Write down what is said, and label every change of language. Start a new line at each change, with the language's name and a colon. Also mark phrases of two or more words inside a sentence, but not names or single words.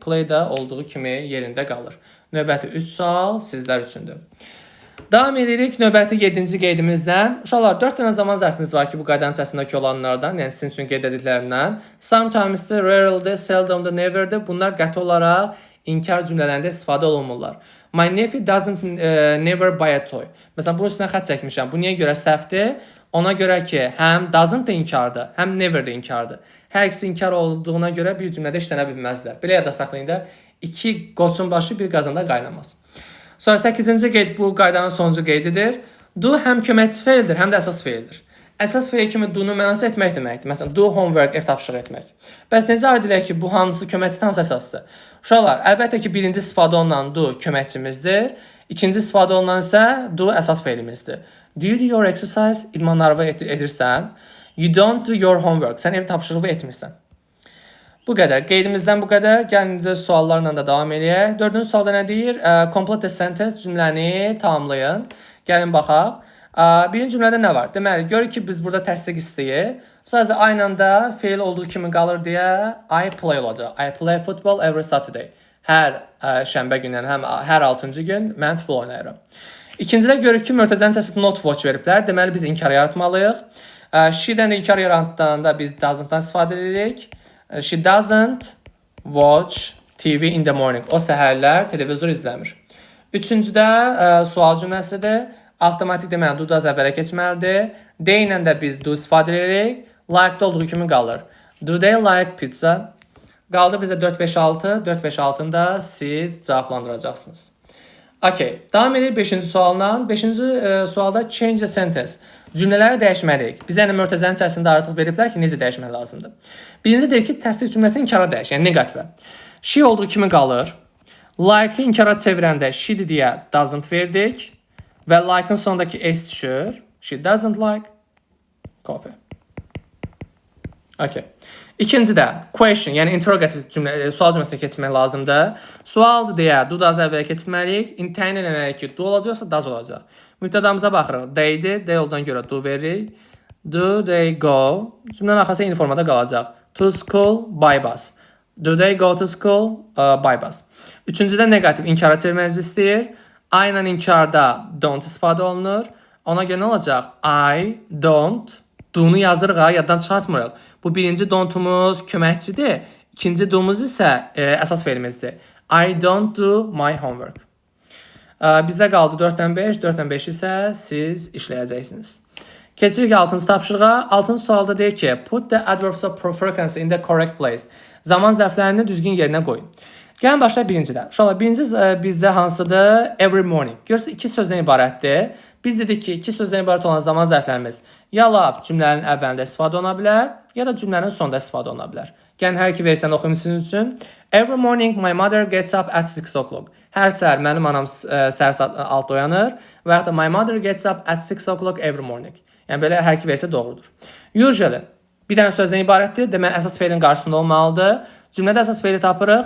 Azerbaijani: Play da olduğu kimi yerində qalır. Növbəti 3 sual sizlər üçündür. Davam edirik növbəti 7-ci qeydimizdən. Uşaqlar, 4 dənə zaman zərfimiz var ki, bu qaydanın içərisindəki olanlardan, yəni sizin üçün qeyd edildiklərindən. Sometimes'dir, rarely'dir, seldom'dır, never'dir. Bunlar qəti olaraq inkar cümlələrində istifadə olunmurlar.
English: My nephew doesn't never buy a toy.
Azerbaijani: Məsələn, bunun üstünə xətt çəkmişəm. Bu niyə görə səhvdir? Ona görə ki, həm doesn't da inkardır, həm never da inkardır. Hər ikisi inkar olduğuna görə bir cümlədə işlənə bilməzlər. Belə yada saxlayın da, 2 qoçun başı bir qazanda qaynamaz. Sonra 8-ci qeyd bu qaydanın sonuncu qeydidir. Do həm köməkçi feildir, həm də əsas feildir. Əsas feil kimi do-nun mənası etmək deməkdir. Məsələn,
English: do homework,
Azerbaijani: ev tapşırığı etmək. Bəs necə aid edək ki, bu hansı köməkçi, hansı əsasdır? Uşaqlar, əlbəttə ki, birinci istifadə olunan do köməkçimizdir. İkinci istifadə olunan isə do əsas feilimizdir.
English: Do you do your exercise?
Azerbaijani: İdmanlarını edirsən.
English: You don't do your homework.
Azerbaijani: Sən ev tapşırığı etmirsən. Bu qədər. Qeydimizdən bu qədər. Gəlin də suallarla da davam edək. 4-cü sualda nə deyir?
English: Complete the sentence,
Azerbaijani: cümləni tamamlayın. Gəlin baxaq. Birinci cümlədə nə var? Deməli, görürük ki, biz burada təsdiq istəyir. Sadəcə aynı anda feil olduğu kimi qalır deyə
English: I play
Azerbaijani: olacaq.
English: I play football every Saturday.
Azerbaijani: Hər şənbə günü, həm hər 6-cı gün mən futbol oynayıram. İkincidə görürük ki, mötəzənin səsi
English: not watch
Azerbaijani: veriblər. Deməli, biz inkar yaratmalıyıq. She-dən də inkar yaratdığında biz doesn't-dan istifadə edirik.
English: She doesn't watch TV in the morning.
Azerbaijani: O səhərlər televizor izləmir. Üçüncüdə sual cümləsidir. Avtomatik deməli
English: do does
Azerbaijani: əvvələ keçməlidir. They ilə də biz do istifadə edirik. Like-da olduğu kimi qalır.
English: Do they like pizza?
Azerbaijani: Qaldı bizə 4, 5, 6. 4, 5, 6-nı da siz cavablandıracaqsınız. Okay, davam edir 5-ci sualla. 5-ci sualda
English: change the sentence.
Azerbaijani: Cümlələri dəyişməliyik. Bizə yəni mötəzənin içərisində artıq veriblər ki, necə dəyişmək lazımdır. Birinci deyir ki, təsdiq cümləsini inkara dəyəş, yəni negativə. She olduğu kimi qalır. Like-ı inkara çevirəndə she-dir deyə doesn't verdik və like-ın sonundakı s düşür.
English: She doesn't like coffee.
Azerbaijani: Okay. İkincidə question, yəni interrogative cümlə, sual cümləsinə keçmək lazımdır. Sualdır deyə
English: do does
Azerbaijani: əvvələ keçirməliyik. Təyin eləməliyik ki, do olacaqsa does olacaq. Mübtədamıza baxırıq. They'dir. They olduğuna görə do veririk.
English: Do they go?
Azerbaijani: Cümlənin arxası eyni formada qalacaq.
English: To school by bus. Do they go to school by bus?
Azerbaijani: Üçüncüdə negativ inkara çevirməyimizi istəyir. I ilə inkarda don't istifadə olunur. Ona görə nə olacaq?
English: I don't.
Azerbaijani: Do-nu yazırıq ha, yaddan çıxartmırıq. Bu birinci don't-umuz köməkçidir. İkinci do-muz isə əsas fe'limizdir.
English: I don't do my homework.
Azerbaijani: Bizdə qaldı 4-dən 5. 4-dən 5 isə siz işləyəcəksiniz. Keçirik 6-cı tapşırığa. 6-cı sualda deyir ki,
English: put the adverbs of frequency in the correct place.
Azerbaijani: Zaman zərflərini düzgün yerinə qoyun. Gəlin başlayaq birincidən. Uşaqlar, birinci bizdə hansıdır?
English: Every morning.
Azerbaijani: Görürsünüz, iki sözdən ibarətdir. Biz dedik ki, iki sözdən ibarət olan zaman zərflərimiz ya lab cümlənin əvvəlində istifadə oluna bilər, ya da cümlənin sonunda istifadə oluna bilər. Gəlin hər iki versiyanı oxuyum sizin üçün.
English: Every morning my mother gets up at 6 o'clock.
Azerbaijani: Hər səhər mənim anam səhər saat 6-da oyanır və yaxud da
English: my mother gets up at 6 o'clock every morning.
Azerbaijani: Yəni belə hər iki versiya doğrudur. Usually bir dənə sözdən ibarətdir. Deməli əsas fe'lin qarşısında olmalıdır. Cümlədə əsas fe'li tapırıq.